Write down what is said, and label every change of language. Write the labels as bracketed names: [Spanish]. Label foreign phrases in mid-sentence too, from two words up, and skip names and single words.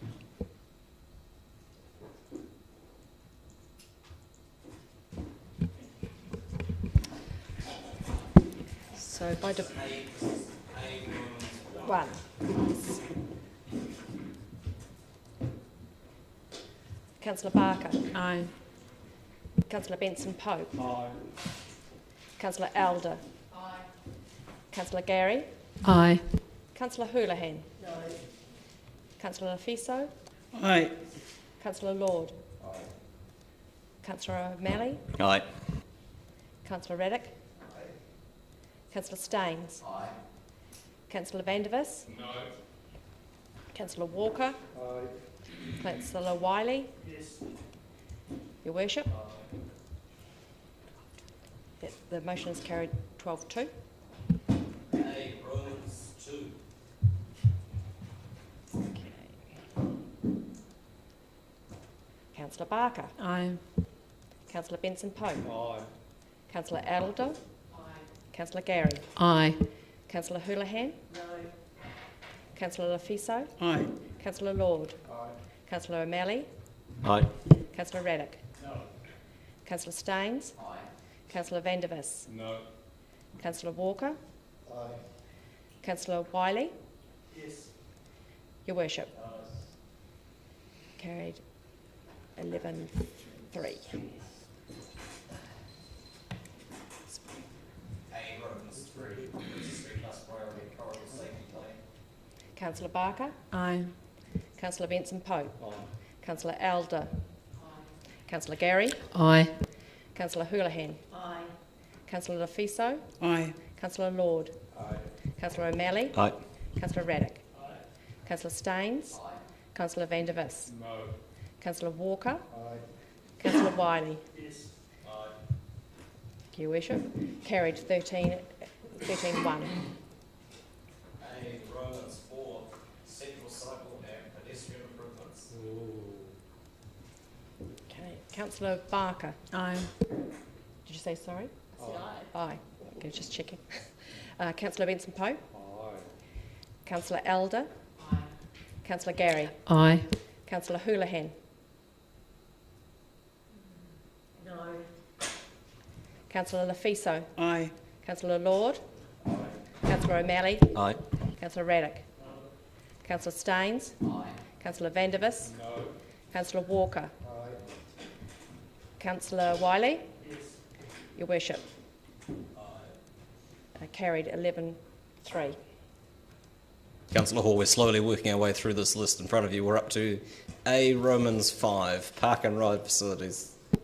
[English] So by one. Councillor Barker. Aye. Councillor Benson Pope. Aye. Councillor Elder. Aye. Councillor Gary. Aye. Councillor Houlihan. No. Councillor Lafiso. Aye. Councillor Lord. Aye. Councillor O'Malley. Aye. Councillor Reddick. Aye. Councillor Staines. Aye. Councillor Vandervis. No. Councillor Walker. Aye. Councillor Wiley. Yes. Your Worship. The motion is carried 12-2. A, Romans 2. Okay. Councillor Barker. Aye. Councillor Benson Pope. Aye. Councillor Elder. Aye. Councillor Gary. Aye. Councillor Houlihan. No. Councillor Lafiso. Aye. Councillor Lord. Aye. Councillor O'Malley. Aye. Councillor Reddick. No. Councillor Staines. Aye. Councillor Vandervis. No. Councillor Walker. Aye. Councillor Wiley. Yes. Your Worship. Carried 11-3. A, Romans 3. This is 3 plus priority corridor safety plan. Councillor Barker. Aye. Councillor Benson Pope. Councillor Elder. Councillor Gary. Aye. Councillor Houlihan. Aye. Councillor Lafiso. Aye. Councillor Lord. Aye. Councillor O'Malley. Aye. Councillor Reddick. Councillor Staines. Councillor Vandervis. No. Councillor Walker. Aye. Councillor Wiley. Yes. Your Worship. Carried 13-1. A, Romans 4. Central cycle and pedestrian improvements. Okay. Councillor Barker. Aye. Did you say sorry? Aye. Okay, just checking. Councillor Benson Pope. Aye. Councillor Elder. Aye. Councillor Gary. Aye. Councillor Houlihan. No. Councillor Lafiso. Aye. Councillor Lord. Councillor O'Malley. Aye. Councillor Raddick. Councillor Staines. Councillor Vandervis. Councillor Walker. Councillor Wiley. Your Worship. Carried 11-3. Councillor Hall, we're slowly working our way through this list in front of you. We're up to A Romans 5, Park and Ride Facilities.